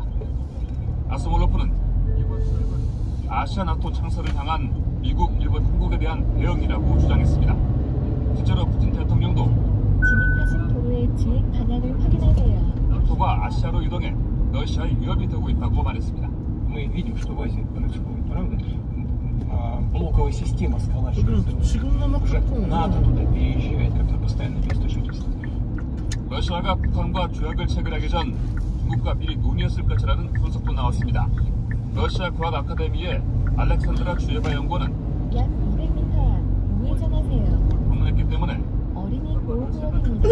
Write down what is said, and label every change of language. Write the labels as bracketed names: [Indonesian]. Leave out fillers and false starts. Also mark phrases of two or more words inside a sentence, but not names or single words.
[Korean] 아스몰로프는 이번 조약은 아시아 나토 창설을 향한 미국, 일본, 한국에 대한 대응이라고 주장했습니다. 실제로 푸틴 대통령도 진입하신 도로의 주행 방향을 확인하세요. 나토가 아시아로 이동해 러시아의 위협이 되고 있다고 말했습니다. [Russian] Мы видим, что в Азии происходит, правда? Блоковая система сколачивается. Уже НАТО туда переезжает, как постоянное место жительства. [Korean] 러시아가 북한과 조약을 체결하기 전 중국과 미리 논의했을 것이라는 분석도 나왔습니다. 러시아 과학 아카데미의 알렉산드라 주예바 연구원은 약 200m 앞 우회전하세요. 방문했기 때문에 어린이 보호구역입니다.